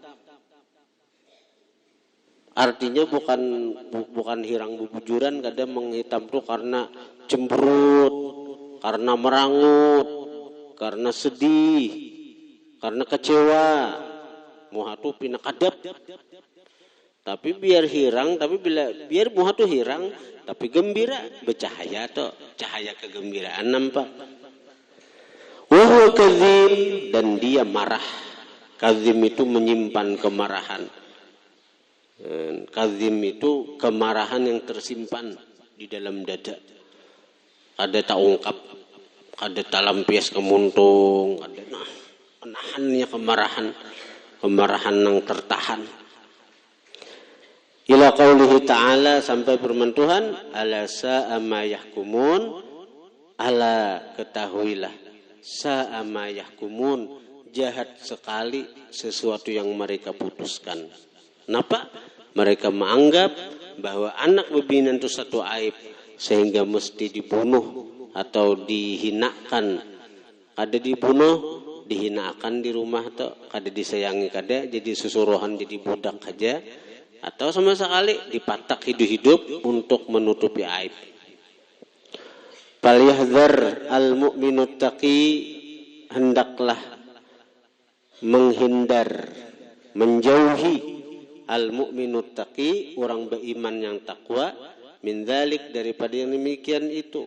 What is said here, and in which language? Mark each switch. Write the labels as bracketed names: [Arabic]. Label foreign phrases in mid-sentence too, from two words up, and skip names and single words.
[Banjar] Artinya bukan hirang bubujuran, kadang menghitam tuh karena cemberut, karena merangut, karena sedih, karena kecewa, muhatu pina kadap. Tapi biar hirang, biar muha tuh hirang, tapi gembira, bercahaya tuh, cahaya kegembiraan nampak. [Arabic] وهو كظيم, [Indonesian] dan dia marah. Kadzim itu menyimpan kemarahan. Kadzim itu kemarahan yang tersimpan di dalam dada. [Banjar] Ada tak ungkap, ada tak lampias kemuntung, ada menahannya kemarahan yang tertahan. [Arabic] إلى قوله تعالى, [Indonesian] sampai firman Tuhan, [Arabic] ألا ساء ما يحكمون ألا ketahuilah, ساء ما يحكمون, [Indonesian] jahat sekali sesuatu yang mereka putuskan. Kenapa? [Banjar] Mereka menganggap bahwa anak bebinan itu satu aib sehingga mesti dibunuh atau dihinakan. Kada dibunuh, dihinakan di rumah tuh, kada disayangi, kada jadi susuruhan, jadi budak aja. Atau sama sekali dipatak hidup-hidup untuk menutupi aib. [Arabic] فليحذر المؤمن التقي, [Indonesian] hendaklah menghindar, menjauhi [Arabic] المؤمن التقي, [Indonesian] orang beriman yang takwa, [Arabic] من ذلك, [Indonesian] daripada yang demikian itu.